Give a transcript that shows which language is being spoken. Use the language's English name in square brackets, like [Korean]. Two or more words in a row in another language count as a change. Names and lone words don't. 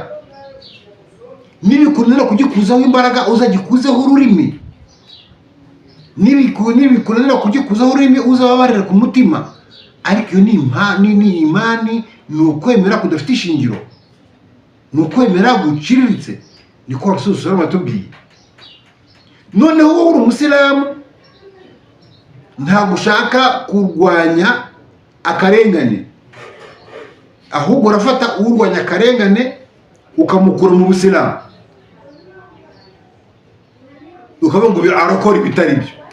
[Kinyarwanda] Nibikunira kugikuzaho imbaraga uzagikuzeho ururimi, nibikunira kugikuzaho ururimi uzababarira ku mutima. Ariko iyo ni imani, ni ukwemera kudafite ishingiro, ni ukwemera guciriritse. Niko [Arabic] رسول صلى الله عليه وسلم [Kinyarwanda] atubwiye. Noneho wowe uri umusilamu, ntabwo ushaka kurwanya akarengane, ahubwo urafata urwanya akarengane ukamukura mu busilamu, ukavuga ngo arakora ibitari byo.